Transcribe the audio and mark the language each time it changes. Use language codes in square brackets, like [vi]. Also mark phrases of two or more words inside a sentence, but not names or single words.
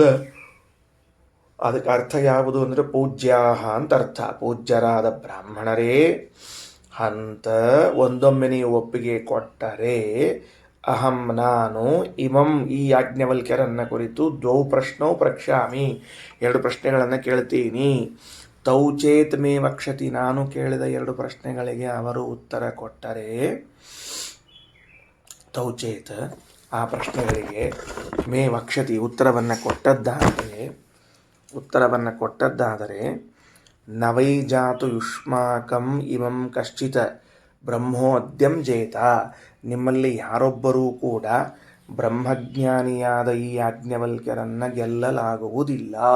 [kn] ಅದಕ್ಕೆ ಅರ್ಥ ಯಾವುದು ಅಂದರೆ ಪೂಜ್ಯಾಹ ಅಂತ ಅರ್ಥ. ಪೂಜ್ಯರಾದ ಬ್ರಾಹ್ಮಣರೇ ಅಂತ ಒಂದೊಮ್ಮೆ ನೀವು ಒಪ್ಪಿಗೆ ಕೊಟ್ಟರೆ ಅಹಂ ನಾನು ಇಮಂ ಈ ಯಾಜ್ಞವಲ್ಕ್ಯರನ್ನ ಕುರಿತು [sa] ದ್ವೌ ಪ್ರಶ್ನೋ ಪ್ರಕ್ಷಾಮಿ [kn] ಎರಡು ಪ್ರಶ್ನೆಗಳನ್ನು ಕೇಳ್ತೀನಿ. [sa] ತೌ ಚೇತ್ ಮೇ ವಕ್ಷತಿ [kn] ನಾನು ಕೇಳಿದ ಎರಡು ಪ್ರಶ್ನೆಗಳಿಗೆ ಅವರು ಉತ್ತರ ಕೊಟ್ಟರೆ [sa] ತೌ ಚೇತ್ [kn] ಆ ಪ್ರಶ್ನೆಗಳಿಗೆ [sa] ಮೇ ವಕ್ಷತಿ [kn] ಉತ್ತರವನ್ನು ಕೊಟ್ಟದ್ದಾದರೆ [sa] ನವೈ ಜಾತು ಯುಷ್ಮಾಕಂ ಇಮಂ ಕಶ್ಚಿತ್ ಬ್ರಹ್ಮೋದ್ಯಂ ಜೇತ [kn] ನಿಮ್ಮಲ್ಲಿ ಯಾರೊಬ್ಬರೂ ಕೂಡ ಬ್ರಹ್ಮಜ್ಞಾನಿಯಾದ ಈ ಯಾಜ್ಞವಲ್ಕ್ಯರನ್ನು ಗೆಲ್ಲಲಾಗುವುದಿಲ್ಲ.